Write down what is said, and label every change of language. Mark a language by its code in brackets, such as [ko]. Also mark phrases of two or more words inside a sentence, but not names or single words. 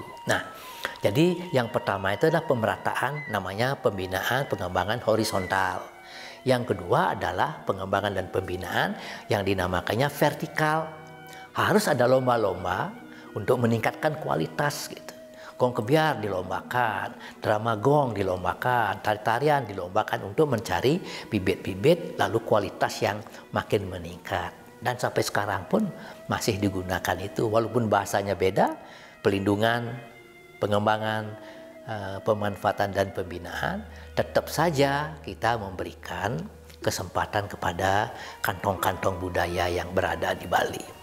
[id] Nah, jadi yang pertama itu adalah pemerataan, namanya pembinaan pengembangan horizontal. Yang kedua adalah pengembangan dan pembinaan yang dinamakannya vertikal. Harus ada lomba-lomba untuk meningkatkan kualitas gitu. Gong kebiar dilombakan, drama gong dilombakan, tari-tarian dilombakan untuk mencari bibit-bibit lalu kualitas yang makin meningkat. Dan sampai sekarang pun masih digunakan itu, walaupun bahasanya beda, pelindungan, pengembangan, pemanfaatan dan pembinaan, tetap saja kita memberikan kesempatan kepada kantong-kantong budaya yang berada di Bali.